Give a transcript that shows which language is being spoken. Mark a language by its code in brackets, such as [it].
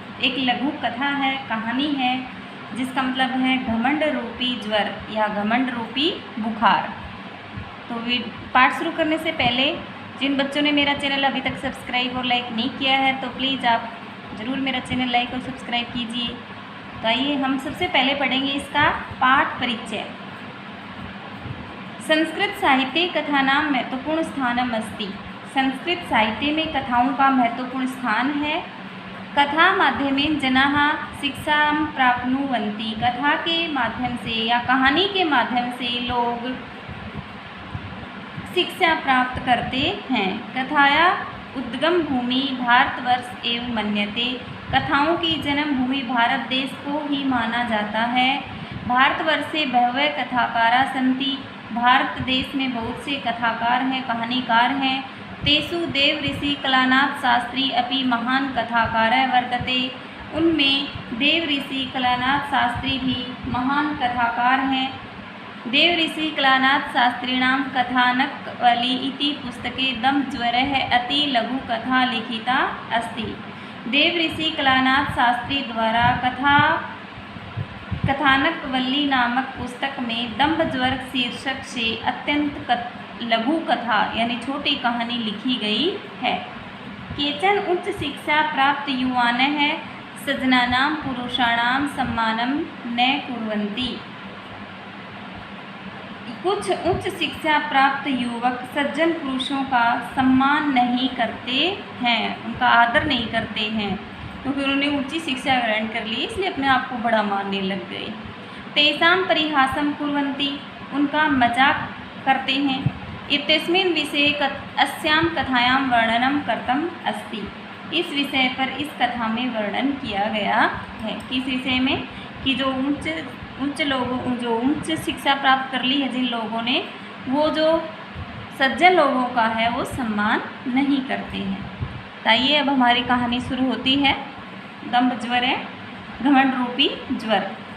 [hi] एक लघु कथा है, कहानी है, जिसका मतलब है घमंड रूपी ज्वर या घमंड रूपी बुखार। तो पाठ शुरू करने से पहले जिन बच्चों ने मेरा चैनल अभी तक सब्सक्राइब और लाइक नहीं किया है तो प्लीज़ आप ज़रूर मेरा चैनल लाइक और सब्सक्राइब कीजिए। तो आइए हम सबसे पहले पढ़ेंगे इसका पाठ परिचय। [sa] संस्कृत साहित्ये कथानां महत्वपूर्ण स्थानम् अस्ति। [hi] संस्कृत साहित्य में कथाओं का महत्वपूर्ण स्थान है। [sa] कथा माध्यमेन जनाः शिक्षां प्राप्नुवन्ति। [hi] कथा के माध्यम से या कहानी के माध्यम से लोग शिक्षा प्राप्त करते हैं। [sa] कथाया उद्गम भूमि भारतवर्ष एवं मन्यते। [hi] कथाओं की जन्म भूमि भारत देश को ही माना जाता है। [sa] भारतवर्षे बहवः कथाकारा सन्ति। [hi] भारत देश में बहुत से कथाकार हैं, कहानीकार हैं। [sa] तेषु देव ऋषि कलानाथ शास्त्री अपि महान कथाकारः वर्तते। [hi] उनमें देव ऋषि कलानाथ शास्त्री भी महान कथाकार हैं। [sa] देव ऋषि कलानाथ शास्त्रीणां कथानकवली इति पुस्तके दंभ ज्वरः अति लघु कथा लिखिता अस्ति। [hi] देव ऋषि कलानाथ शास्त्री द्वारा कथानकवली नामक पुस्तक में दंभ ज्वर शीर्षक से अत्यंत लघु कथा यानी छोटी कहानी लिखी गई है। [sa] केचन उच्च शिक्षा प्राप्त युवानः सज्जनानां पुरुषाणां सम्मानं न कुर्वन्ति। [hi] कुछ उच्च शिक्षा प्राप्त युवक सज्जन पुरुषों का सम्मान नहीं करते हैं, उनका आदर नहीं करते हैं, क्योंकि उन्होंने ऊंची शिक्षा ग्रहण कर ली इसलिए अपने आप को बड़ा मानने लग गए। [sa] तेषां परिहासं कुर्वन्ति, [hi] उनका मजाक करते हैं। [sa] इत्यस्मिन् विषये अस्यां कथायां वर्णनं कृतम् अस्ति। [hi] इस विषय पर इस कथा में वर्णन किया गया है। किस विषय में? कि जो उच्च शिक्षा प्राप्त कर ली है जिन लोगों ने, वो जो सज्जन लोगों का है वो सम्मान नहीं करते हैं। ताइए अब हमारी कहानी शुरू होती है। दंभ ज्वर है, घमंड रूपी ज्वर।